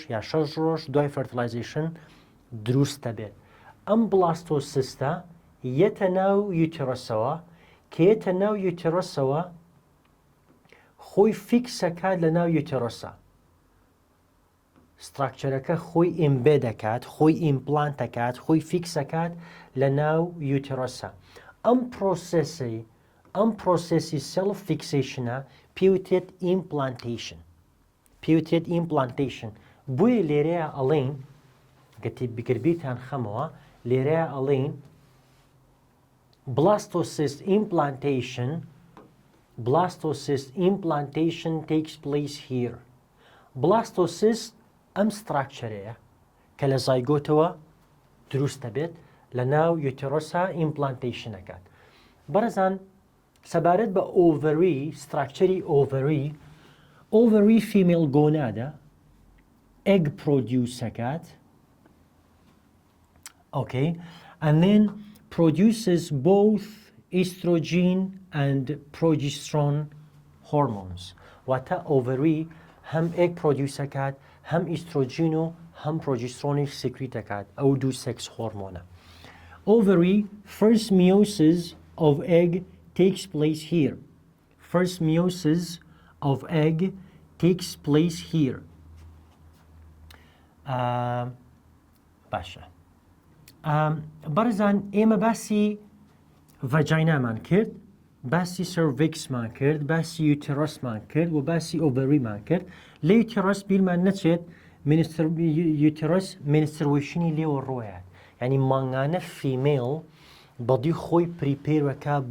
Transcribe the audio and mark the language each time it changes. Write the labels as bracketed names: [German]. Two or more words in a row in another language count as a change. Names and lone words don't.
[Central Kurdish] یا 6 ڕۆژ دوای فەرتیلایزیشن دروستە بێت ئەم بلاستۆسیستە یەتە ناو یوتێرۆسەوە کە یەتە ناو یوتێرۆسەوە خۆی فیکسەکات لە ناو یوتێرۆسە ستراکچەرەکە خۆی ئیمبێ دەکات خۆی ئیمپلانت دەکات خۆی فیکسەکات لە ناو یوتێرۆسە ئەم پرۆسێسی سێلف فیکسیشنە پێوتێت ئیمپلانتیشن بۆیە لێرەیە ئەڵێن گەتی بگربیتان خەمەوە لێرەیە ئەڵێن [English] blastocyst implantation takes place here blastocyst [Central Kurdish] ئەم ستراکچەرەیە کە لە زایگۆتەوە دروست دەبێت لە ناو یوتێرۆسا ئیمپلانتیشنەکات بەڕێزان سەبارەت بە ئۆڤەری ستراکچەری ئۆڤەری فیمێل گۆنادە [English] egg produceەکات okay and then produces both estrogen and progesterone hormones [Central Kurdish] واتە ئۆڤەری هەم [English] egg produceەکات [Central Kurdish] هەم ئیسترۆجین و هەم پرۆجسترۆنی سکریت دەکات ئەو دوو سێکس هۆرمۆنە [English] ovary first meiosis of egg takes place here [Central Kurdish] باشە بەڕێزان ئێمە باسی ڤەجاینامان کرد باسی سەرڤیکسمان کرد باسی یوتێرۆسمان کرد و باسی ئۆڤەریمان کرد لە یوتێرۆس بیرمان نەچێت یوتێرۆس منستروێشنی لێوە ڕۆیە یعنی مانگانە فیمێڵ بەڵی خۆی پریپێرەکە